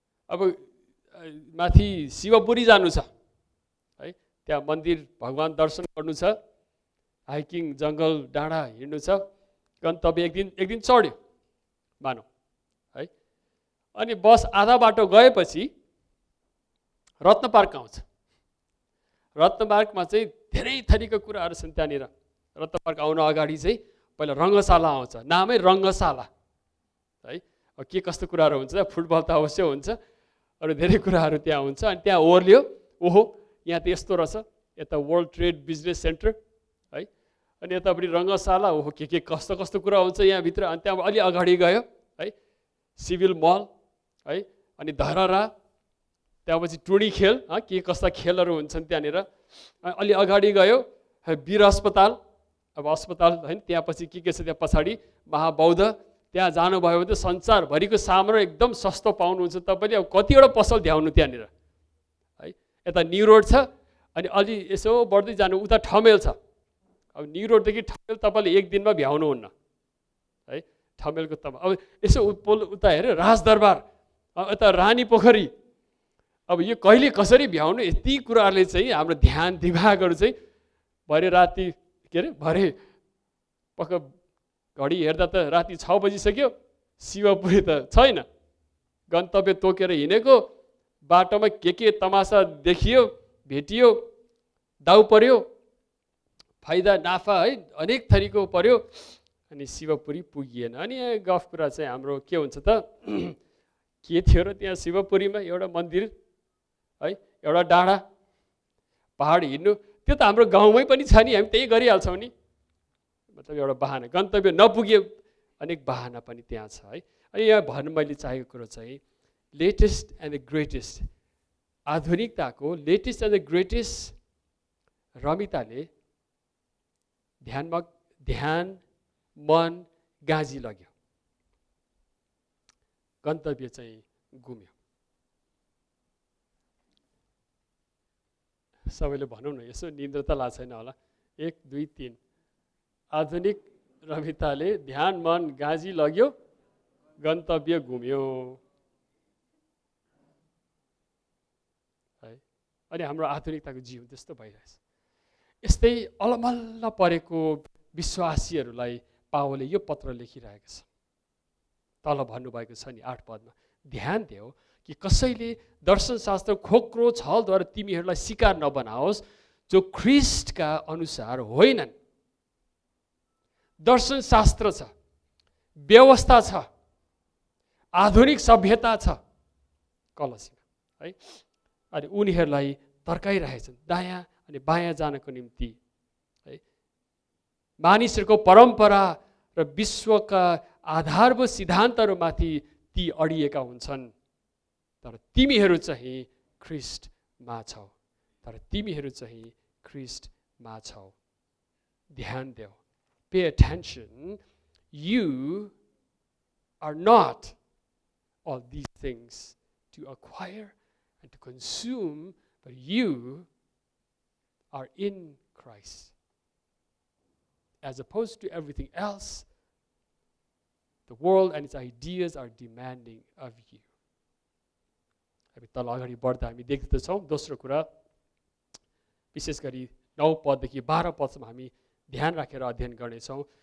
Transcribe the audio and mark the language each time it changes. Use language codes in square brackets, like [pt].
[ne] अब माथि शिवपुरी जानु छ है, त्यहाँ मन्दिर भगवान् दर्शन गर्नु छ, हाइकिङ जङ्गल डाँडा हिँड्नु छ, गन्तव्य एक दिन चढ्यो मानौ है। अनि बस आधा बाटो गएपछि रत्न पार्क आउँछ। रत्न पार्कमा चाहिँ धेरै थरीका कुराहरू छन् त्यहाँनिर। रत्न पार्क आउन अगाडि चाहिँ पहिला रङ्गशाला आउँछ, नामै रङ्गशाला है। के कस्तो कुराहरू हुन्छ, फुटबल त अवश्य हुन्छ, अरू धेरै कुराहरू त्यहाँ हुन्छ। अनि त्यहाँ ओर्लियो, ओहो यहाँ त यस्तो रहेछ, यता वर्ल्ड ट्रेड बिजनेस सेन्टर है, अनि यतापट्टि रङ्गशाला, ओहो के कस्तो कस्तो कुरा हुन्छ यहाँभित्र। अनि त्यहाँ अलि अगाडि गयो है, सिभिल मल है, अनि धरहरा, त्यहाँपछि टुडी खेल, के कस्ता खेलहरू हुन्छन् त्यहाँनिर। अलि अगाडि गयो वीर अस्पताल, अब अस्पताल होइन, त्यहाँ पछि के छ त्यहाँ पछाडि महाबौद्ध। त्यहाँ जानुभयो भने त संसारभरिको सामान एकदम सस्तो पाउनुहुन्छ तपाईँले। अब कतिवटा पसल भ्याउनु त्यहाँनिर है। यता न्यु रोड छ, अनि अलि यसो बढ्दै जानु उता ठमेल छ। अब न्यु रोडदेखि ठमेल तपाईँले एक दिनमा भ्याउनुहुन्न है। ठमेलको अब यसो उता हेऱ्यो राजदरबार, यता रानी पोखरी, अब यो कहिले कसरी भ्याउनु, यति कुराहरूले चाहिँ हाम्रो ध्यान दिमागहरू चाहिँ भरे राति के अरे भरे पक्क घडी हेर्दा त राति 6 बजिसक्यो, शिवपुरी त छैन। गन्तव्य तोकेर हिँडेको बाटोमा के तमासा देखियो, भेटियो, दाउ पर्यो, फाइदा नाफा है, अनेक थरीको पर्यो, अनि शिवपुरी पुगिएन। अनि गफ कुरा चाहिँ हाम्रो के हुन्छ त, के थियो र त्यहाँ शिवपुरीमा एउटा मन्दिर है, एउटा डाँडा, पहाड हिँड्नु, त्यो त हाम्रो गाउँमै पनि छ नि, हामी त्यही गरिहाल्छौँ नि। मतलब एउटा बाहना, गन्तव्य नपुगे अनेक बाहना पनि त्यहाँ छ है। अनि यहाँ भन्नु मैले चाहेको कुरो चाहिँ [en] latest and the greatest, [ne] आधुनिकताको latest and the greatest रमिताले ध्यान मन गाँजी लग्यो, गन्तव्य चाहिँ गुम्यो। सबैले भनौँ न, यसो निन्द्रा त लाग्छ छैन होला। 1 2 3, आधुनिक रमिताले ध्यान मन गाँजी लग्यो, गन्तव्य गुम्यो है। अनि हाम्रो आधुनिकताको जीवन त्यस्तो भइरहेछ। यस्तै अलमल्ल परेको विश्वासीहरूलाई पावलले यो पत्र लेखिरहेको छ। तल भन्नुभएको छ नि 8 पदमा, ध्यान देऊ कि कसैले दर्शनशास्त्र खोक्रो छलद्वारा तिमीहरूलाई शिकार नबनाओस् जो ख्रिस्टका अनुसार होइनन्। दर्शनशास्त्र छ, व्यवस्था छ, आधुनिक सभ्यता छ कलसीमा है। अनि उनीहरूलाई तर्काइरहेछन् दायाँ अनि बायाँ जानको निम्ति है। मानिसहरूको परम्परा र विश्वका आधारभूत सिद्धान्तहरूमाथि ती अडिएका हुन्छन्। तर तिमीहरू चाहिँ ख्रिस्टमा छौ, तर तिमीहरू चाहिँ ख्रिस्टमा छौ। ध्यान देऊ, [en] Pay attention, you are not all these things to acquire and to consume, but you are in Christ. As opposed to everything else, the world and its ideas are demanding of you. [ne] हामी तल अगाडि बढ्दा हामी देख्दछौँ दोस्रो कुरा, विशेष गरी 9 पददेखि 12 पदसम्म हामी ध्यान राखेर अध्ययन गर्नेछौँ।